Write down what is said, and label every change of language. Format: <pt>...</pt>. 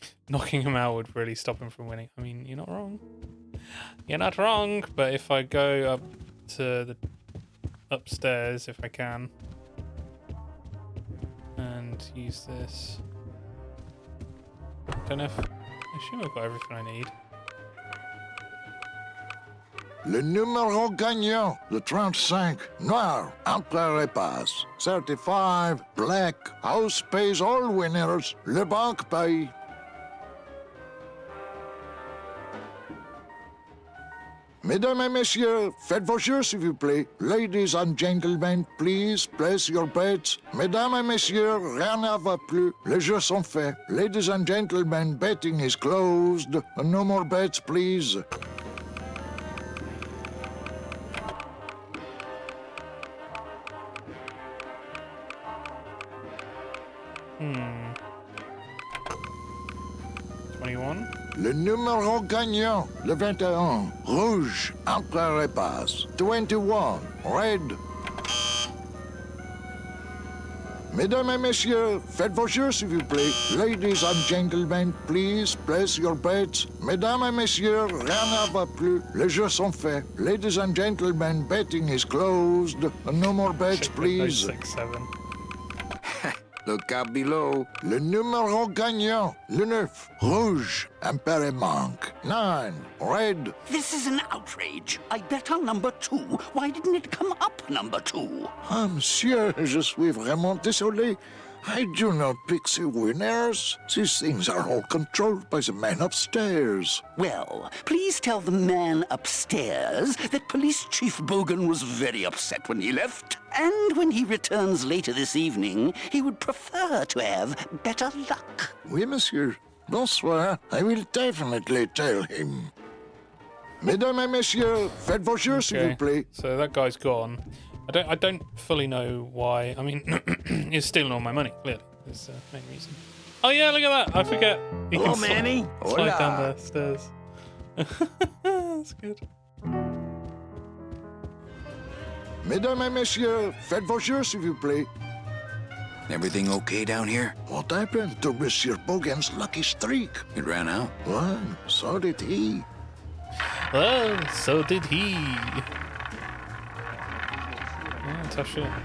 <en>Knocking him out would really stop him from winning. I mean, you're not wrong. You're not wrong, but if I go up to the upstairs, if I can, and use this, don't know if I assume I've got everything I need.</en> <fr>Le numéro gagnant, le 35, noir, entre les passes.</fr> <en>35, black, house pays all winners,</en> <fr>le banque paye. Mesdames et messieurs, faites vos jeux s'il vous plaît.</fr> <en>Ladies and gentlemen, please place your bets.</en> <fr>Mesdames et messieurs, rien ne va plus. Les jeux sont faits.</fr> <en>Ladies and gentlemen, betting is closed. No more bets, please. Hmm. 21.</en> <fr>Le numéro gagnant, le 21, rouge, entre les passes.</fr> <en>21, red.</en> <fr>Mesdames et messieurs, faites vos jeux s'il vous plaît.</fr> <en>Ladies and gentlemen, please place your bets.</en> <fr>Mesdames et messieurs, rien ne va plus. Les jeux sont faits.</fr> <en>Ladies and gentlemen, betting is closed. No more bets, please. 6, 7. Look out below.</en> <fr>Le numéro gagnant, le 9, rouge, impair manque.</fr> <en>9, red. This is an outrage. I bet on number 2. Why didn't it come up number 2?</en> <fr>Ah, monsieur, je suis vraiment désolé.</fr> <en>I do not pick the winners. These things are all controlled by the man upstairs. Well, please tell the man upstairs that Police Chief Bogan was very upset when he left. And when he returns later this evening, he would prefer to have better luck.</en> <fr>Oui, monsieur. Bonsoir.</fr> <en>I will definitely tell him.</en> <fr>Mesdames et messieurs, faites vos jeux, s'il vous plaît.</fr> <en>So that guy's gone. I don't fully know why. I mean, he's stealing all my money, clearly. That's the main reason. Oh yeah, look at that. I forget. You Hello, can Manny. slide down the stairs. That's good.</en> <fr>Mesdames et messieurs, faites vos jeux, s'il vous plaît.</fr> <en>Everything okay down here? What happened to Monsieur Bogan's lucky streak? It ran out. Well, so did he. Well, so did he. Yeah, tough shit.</en>